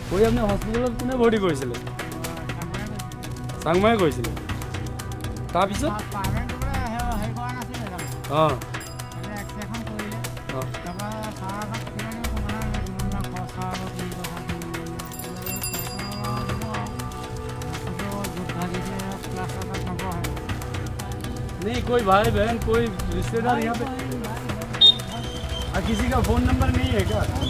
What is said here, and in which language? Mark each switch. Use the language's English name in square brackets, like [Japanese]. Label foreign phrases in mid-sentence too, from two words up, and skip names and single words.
[Assamese] কৰি আপুনি হস্পিটেলত কোনে ভৰ্তি কৰিছিলে চাংমাই কৰিছিলে তাৰপিছত অঁ [Hindi] नहीं कोई भाई बहन कोई रिश्तेदार यहाँ पे किसी का फोन नंबर नहीं है क्या